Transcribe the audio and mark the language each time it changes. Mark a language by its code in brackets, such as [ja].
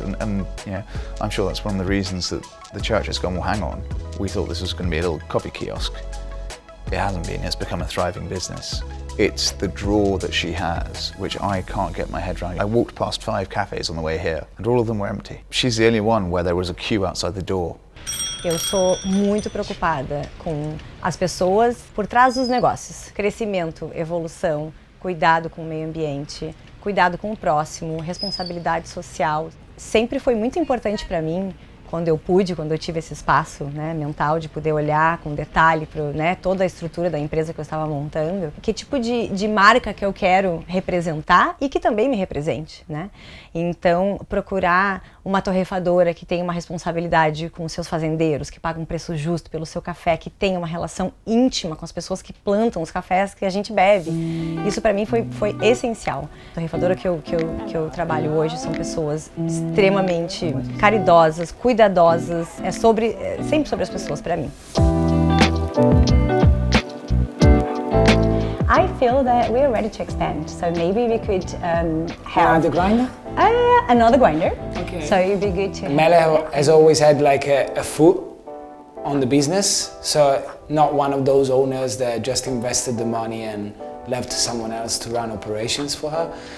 [en] And you know, I'm sure that's one of the reasons that the church has gone, well, hang on, we thought this was going to be a little coffee kiosk. It hasn't been, it's become a thriving business. It's the draw that she has, which I can't get my head around. I walked past 5 cafes on the way here, and all of them were empty. She's the only one where there was a queue outside the door. [pt] Eu sou muito preocupada com as pessoas por trás dos negócios. Crescimento, evolução, cuidado com o meio ambiente, cuidado com o próximo, responsabilidade social. Sempre foi muito importante para mim, quando eu tive esse espaço, né, mental de poder olhar com detalhe para, né, toda a estrutura da empresa que eu estava montando, que tipo de marca que eu quero representar e que também me represente, né? Então, procurar uma torrefadora que tenha uma responsabilidade com os seus fazendeiros, que paga um preço justo pelo seu café, que tenha uma relação íntima com as pessoas que plantam os cafés que a gente bebe. Isso para mim foi essencial. A torrefadora que eu trabalho hoje são pessoas extremamente caridosas, cuidadosas, sempre sobre as pessoas para mim. [en] I feel that we are ready to expand, so maybe we could have the grinder? Another grinder. Okay. So it'd be good to Mel has always had like a foot on the business, so not one of those owners that just invested the money and left someone else to run operations for her.